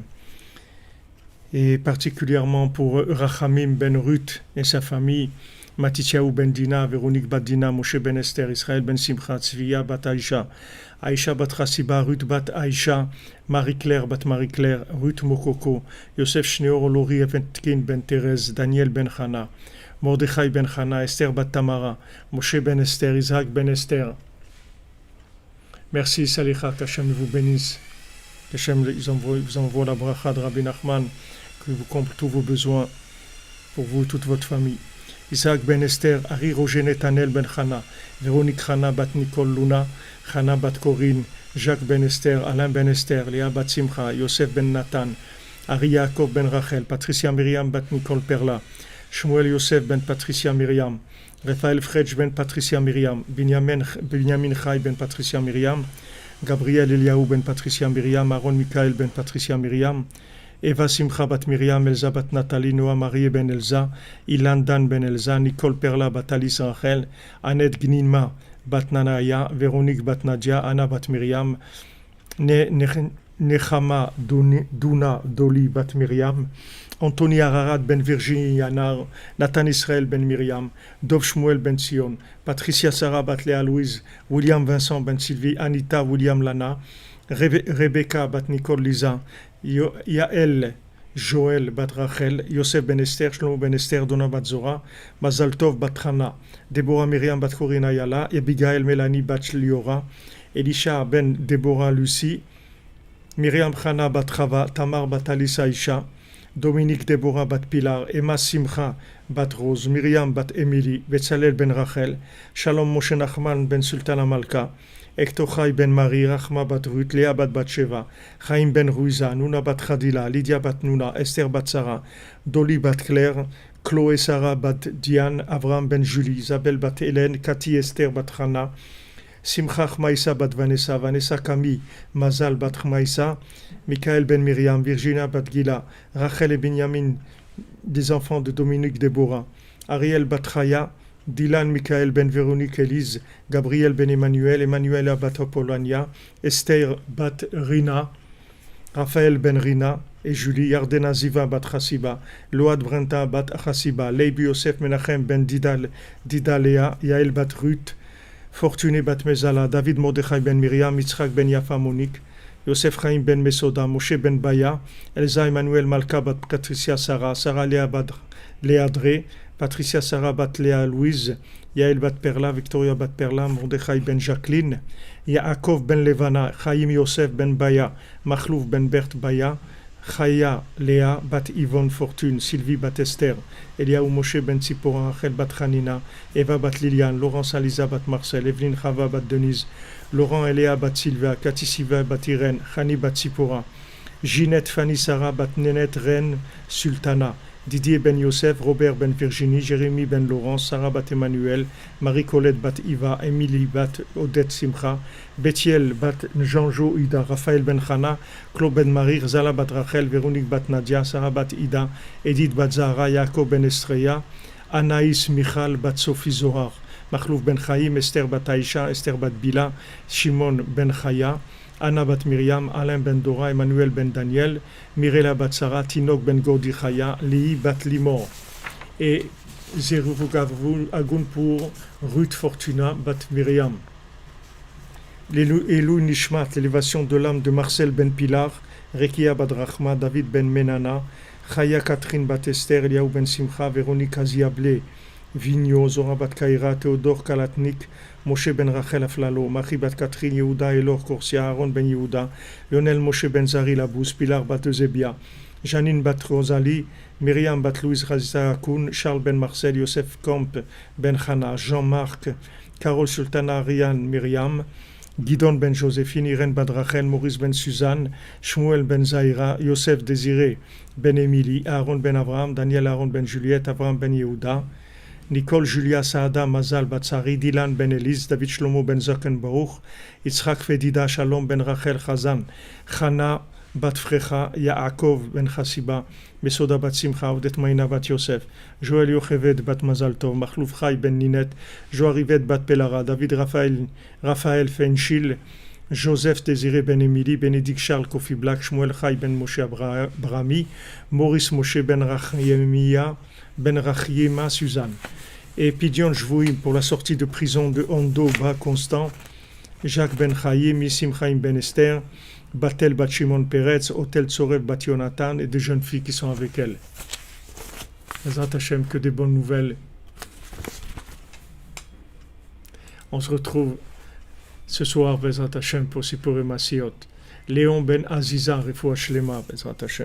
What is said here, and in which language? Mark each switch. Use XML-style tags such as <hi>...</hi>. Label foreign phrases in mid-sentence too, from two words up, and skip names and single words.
<fr>Et particulièrement pour Rachamim ben Ruth et sa famille, Matityahu ben Dina, Véronique bat Dina, Moshe ben Esther, Israël ben Simcha, Tzviya bat Aïcha, Aïcha bat Chassiba, Ruth bat Aïcha, Marie-Claire bat Marie-Claire, Ruth Mokoko, Yosef Shneor Lori Eventkin ben Thérèse, Daniel ben Chana, Mordechai ben Chana, Esther bat Tamara, Moshe ben Esther, Isaac ben Esther. Merci Salicha, qu'Hachem vous bénisse. Qu'Hachem vous envoie la bracha de Rabbi Nachman, que vous comble tous vos besoins pour vous et toute votre famille. Isaac ben Esther, Ari Roger Netanel ben Chana, Véronique Chana bat Nicole Luna, Chana bat Corinne, Jacques ben Esther, Alain ben Esther, Léa bat Simcha, Yosef ben Nathan, Ari Yaakov ben Rachel, Patricia Myriam bat Nicole Perla, Shmuel Yosef ben Patricia Myriam, Raphaël Fredj ben Patricia Myriam, Binyamin Chai ben Patricia Myriam, Gabriel Eliaou ben Patricia Myriam, Aaron Michael ben Patricia Myriam, Eva Simcha bat Myriam, Elza bat Nathalie, Noah Marie ben Elza, Ilan Dan ben Elza, Nicole Perla bat Alice Rachel, Annette Gnima bat Nanaya, Véronique bat Nadia, Anna bat Myriam, Nechama Duna Doli bat Myriam, Anthony Ararat ben Virginie Yanar, Nathan Israël ben Myriam, Dov Shmuel ben Sion, Patricia Sarah bat Léa Louise, William Vincent ben Sylvie, Anita William Lana, Rebecca bat Nicole Lisa, Yael Joël bat Rachel, Yosef ben Esther, Shlomo ben Esther, Donna bat Zora, Mazal Tov bat Hana, Deborah Myriam bat Corina Yala, Abigail Mélanie bat Liora, Elisha ben Deborah Lucie, Myriam Chana bat Chava, Tamar bat Alisa Isha, Dominique Deborah bat Pilar, Emma Simcha bat Rose, Myriam bat Emily, Betzalel ben Rachel, Shalom Moshe Nachman ben Sultana Malka, Hector Chai ben Marie, Rachma bat Ruth, Léa bat Batsheva, Chaim ben Ruiza, Nuna bat Khadila, Lydia bat Nuna, Esther bat Sarah, Dolly bat Claire, Chloé Sarah bat Diane, Avram ben Julie, Isabelle bat Hélène, Cathy Esther bat Hana, Simcha Chmaïsa bat Vanessa, Vanessa Camille, Mazal bat Chmaïsa, Michael ben Myriam, Virginia bat Gila, Rachel et Benjamin, des enfants de Dominique Deborah, Ariel bat Chaya, Dylan Michael ben Véronique Élise, Gabriel ben Emmanuel, Emmanuela bat Apollonia, Esther bat Rina, Raphaël ben Rina et Julie, Yardena Ziva bat Chassiba, Load Brenta bat Chassiba, Leibi Yosef Menachem ben Didalea, Yael bat Ruth, Fortuné bat Mezala, David Mordechai ben Myriam, Yitzhak ben Yafa Monique, Yosef Chaim ben Mesoda, Moshe ben Baya, Elsa Emmanuel Malka bat Patricia Sarah, Sarah Léa bat Léa Dré, Patricia Sarah bat Léa Louise, Yael bat Perla, Victoria bat Perla, Mordechai ben Jacqueline, Yaakov ben Levana, Chaim Yosef ben Baya, Machlouf ben Bert Baya, Chaya Léa bat Yvonne Fortune, Sylvie bat Esther, Eliaou Moshe ben Tzipora, Rachel bat Hanina, Eva bat Liliane, Laurence Aliza bat Marcel, Evelyne Chava bat Denise, Laurent Eléa bat Sylvia, Cathy Siva bat Irène, Chani bat Tzipora, Ginette Fanny Sarah bat Nénette Reine Sultana, Didier ben Yosef, Robert ben Virginie, Jérémy ben Laurence, Sarah bat Emmanuel, Marie-Colette bat Iva, Émilie bat Odette Simcha, Bethiel bat Jean-Jo Ida, Raphaël ben Chana, Claude ben Marie, Zala bat Rachel, Véronique bat Nadia, Sarah bat Ida, Edith bat Zahara, Yaakov ben Estreya, Anaïs Michal bat Sophie Zohar, Machlouf ben Chaim, Esther bat Aïcha, Esther bat Bila, Shimon ben Chaya, Anna bat Myriam, Alain ben Dora, Emmanuel ben Daniel, Mirela bat Sarah, Tinok ben Gordi Chaya, Lii bat Limor. Et Zeruvugavun Agun pour Ruth Fortuna bat Myriam.</fr> <he>לעילוי נשמת,</he> <fr>l'élévation de l'âme de Marcel ben Pilar, Rekia bat Rachma, David ben Menana, Chaya Catherine bat Esther, Eliaou ben Simcha, Véronique Aziablé, Vigno, Zora bat Kaira, Théodore Kalatnik, Moshe ben Rachel Aflalo, Marie bat Catherine, Yehuda Elor Korsia, Aaron ben Yehuda, Lionel Moshe ben Zari Labous, Pilar bat Eusebia, Janine bat Rosalie, Myriam bat Louise Razita Akoun, Charles ben Marcel, Youssef Comp ben Hana, Jean-Marc, Carole Sultana, Rian, Myriam, Guidon ben Joséphine, Irène ben Rachel, Maurice ben Suzanne, Shmuel ben Zahira, Yosef Désiré ben Émilie, Aaron ben Abraham, Daniel Aaron ben Juliette, Abraham ben Yehuda, Nicole Julia Saada Mazal Batsari, Dylan ben Elise, David Shlomo ben Zoken Baruch, Yitzhak Fedida Shalom ben Rachel Chazan, Chana bat Frecha, Yaakov ben Chassiba, Mesoda bat Simcha, Odette Maïna bat Yosef, Joël Yocheved bat Mazal Tov, Machlouf Chai ben Ninette, Joarivet bat Pelara, David Raphaël Fenchil, Joseph Désiré ben Émilie, Bénédicte Charles Kofi Black, Shmuel Chai ben Moshe Brami, Maurice Moshe ben Rachemia, ben Rachiema Suzanne. Et</fr> <he>פדיון שבויים</he> <fr>pour la sortie de prison de Hondo Bas Constant, Jacques ben Chaim, Yissim Chaim ben Esther, Batel bat Shimon Peretz, Otel Tsorev bat Yonatan et des jeunes filles qui sont avec elle.</fr> <he>בעזרת השם,</he> <fr>que des bonnes nouvelles. On se retrouve ce soir,</fr> <he>בעזרת השם,</he> <fr>pour Sipur et Masiot. Léon ben Aziza,</fr> <he>רפואה שלמה, בעזרת השם.</he>